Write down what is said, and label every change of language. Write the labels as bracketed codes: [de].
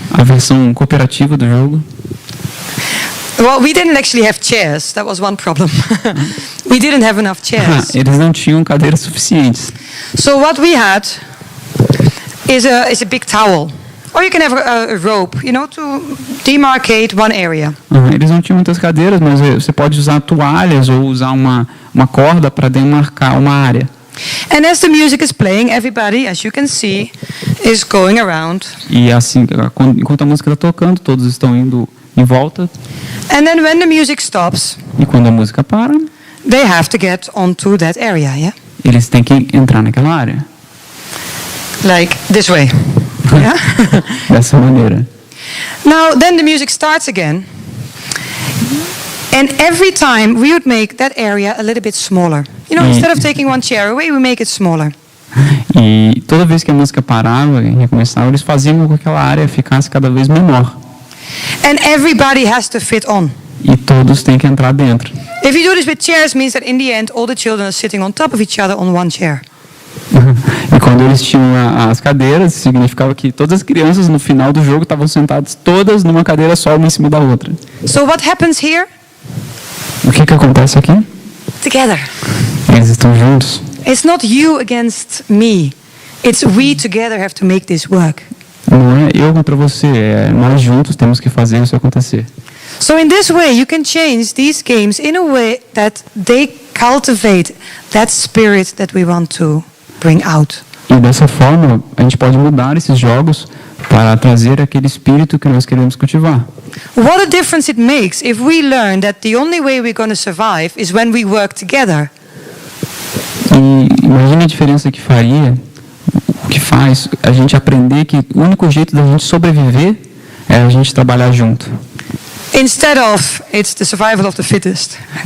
[pt] A versão cooperativa do jogo? [en] Well, we didn't actually have chairs. That was one problem. We didn't have enough chairs. [pt] Eles não tinham cadeiras suficientes. [en] So what we had is a big towel. Or you can have a rope, to demarcate one area. [pt] Eles não tinham muitas cadeiras, mas você pode usar toalhas ou usar uma corda para demarcar uma área. [en] And as the music is playing, everybody, as you can see, is going around. [pt] E assim, enquanto a música está tocando, todos estão indo em volta. [en] And then when the music stops, [pt] E quando a música para, [en] they have to get onto that area, yeah? [pt] eles têm que entrar naquela área. [en] Like this way. Yeah? [pt] Dessa maneira. [en] Now, then the music starts again. And every time we would make that area a little bit smaller. Instead of taking one chair away, we make it smaller. [pt] E toda vez que a música parava e recomeçava, eles faziam com que aquela área ficasse cada vez menor. [en] And everybody has to fit on. [pt] E todos têm que entrar dentro. [en] If you do this with chairs, means that in the end, all the children are sitting on top of each other on one chair. [pt] E quando eles tinham as cadeiras, significava que todas as crianças no final do jogo estavam sentadas todas numa cadeira só, uma em cima da outra. [en] So what happens here? [pt] O que acontece aqui? [en] Together. [pt] Eles estão juntos. [en] It's not you against me. It's we together have to make this work. [pt] Não é eu contra você, é nós juntos temos que fazer isso acontecer. [en] So in this way, you can change these games in a way that they cultivate that spirit that we want to bring out. [pt] E dessa forma, a gente pode mudar esses jogos para trazer aquele espírito que nós queremos cultivar. [en] What a difference it makes if we learn that the only way we're going to survive is when we work together. [pt] E imagine a diferença que faria, o que faz a gente aprender que o único jeito da gente sobreviver é a gente trabalhar junto. [en] Instead of it's the survival of the fittest.